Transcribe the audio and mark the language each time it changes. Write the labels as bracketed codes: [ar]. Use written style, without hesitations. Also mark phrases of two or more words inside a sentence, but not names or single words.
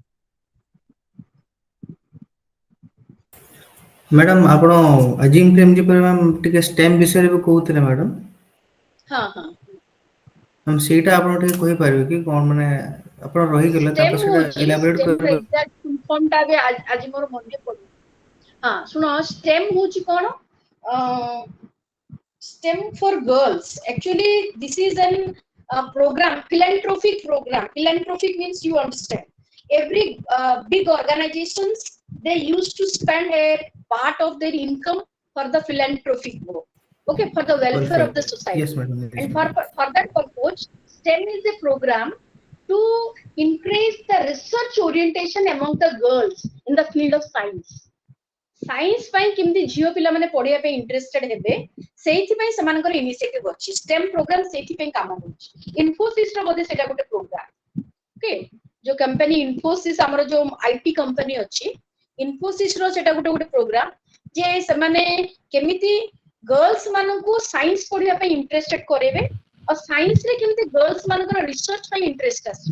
[or] ମ୍ୟାଡାମ ଆପଣ ଆଜିମ୍ ପ୍ରେମ୍ ଯେପରି ମ୍ୟାମ୍ ଟିକେ ଷ୍ଟେମ୍ ବିଷୟରେ ବି କହୁଥିଲେ ମ୍ୟାଡାମ। ହଁ ହଁ। ମ୍ୟାମ୍ ସେଇଟା ଆପଣ ଟିକେ କହିପାରିବେ କି କଣ ମାନେ ଆପଣ ରହିଗଲେ STEM ତାପରେ ସେଇଟା ହଉଛି ଏଲାବୋରେଟ୍ STEM ର କରିପାରିବେ? [en] exact full form [or] ଟା ଏବେ ଆଜି ମୋର ମନେ ପଡୁନି। ହଁ ଶୁଣ, STEM ହଉଛି କଣ? [en] STEM for girls. Actually, this is an program, philanthropic program. Philanthropic means you understand. Every big organizations, they used to spend a part of their income for the philanthropic work. Okay, for the welfare of the society. Yes, madam. Yes, And madam. for that purpose, STEM is a program to increase the research orientation among the girls in the field of science. [or] ସାଇନ୍ସ ପାଇଁ କେମିତି ଝିଅ ପିଲାମାନେ ପଢିବା ପାଇଁ ଇଣ୍ଟରେଷ୍ଟେଡ ହେବେ ସେଇଥିପାଇଁ ସେମାନଙ୍କର ଇନିସିଏଟିଭ ଅଛି। STEM ପ୍ରୋଗ୍ରାମ ସେଇଥିପାଇଁ କାମ କରୁଛି। ଇନଫୋସିସ ର ବୋଧେ ସେଇଟା ଗୋଟେ ପ୍ରୋଗ୍ରାମ। ଓକେ, ଯୋଉ କମ୍ପାନୀ ଇନଫୋସିସ ଆମର ଯୋଉ IT କମ୍ପାନୀ ଅଛି, ଇନଫୋସିସ ର ସେଇଟା ଗୋଟେ ପ୍ରୋଗ୍ରାମ ଯେ ସେମାନେ କେମିତି ଗର୍ଲସ ମାନଙ୍କୁ ସାଇନ୍ସ ପଢିବା ପାଇଁ ଇଣ୍ଟରେଷ୍ଟେଡ କରେଇବେ ଆଉ ସାଇନ୍ସ ରେ କେମିତି ଗର୍ଲସ ମାନଙ୍କର ରିସର୍ଚ୍ଚ ପାଇଁ ଇଣ୍ଟରେଷ୍ଟ ଆସିବ।